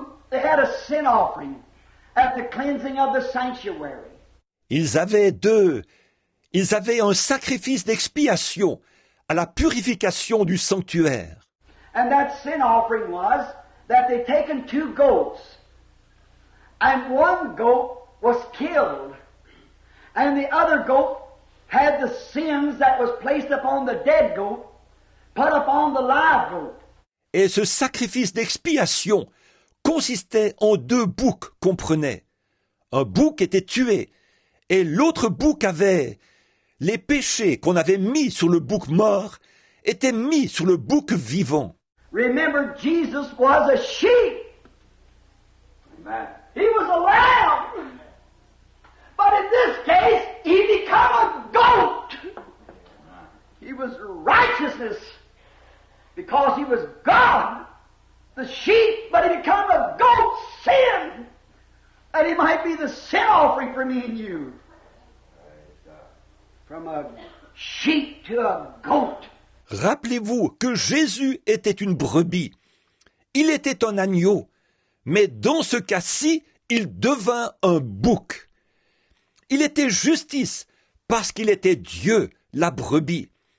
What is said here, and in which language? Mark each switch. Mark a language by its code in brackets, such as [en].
[en] They had a sin offering at the cleansing of the sanctuary. [fr] Ils avaient un sacrifice d'expiation à la purification du sanctuaire. [en] And that sin offering was that they taken 2 goats, and one goat was killed, and the other goat had the sins that was placed upon the dead goat put upon the live goat. [fr] Et ce sacrifice d'expiation consistait en 2 boucs qu'on prenait. Un bouc était tué, et l'autre bouc avait les péchés qu'on avait mis sur le bouc mort étaient mis sur le bouc vivant. [en] Remember, Jesus was a sheep. Amen. He was a lamb. But in this case, he became a goat. He was righteousness because he was God, the sheep, but he became a goat, sin, that he might be the sin offering for me and you. From a sheep to a goat. [fr] Rappelez-vous que Jésus était une brebis. Il était un agneau, mais dans ce cas-ci, il devint un bouc. Il était justice parce qu'il était Dieu, la brebis.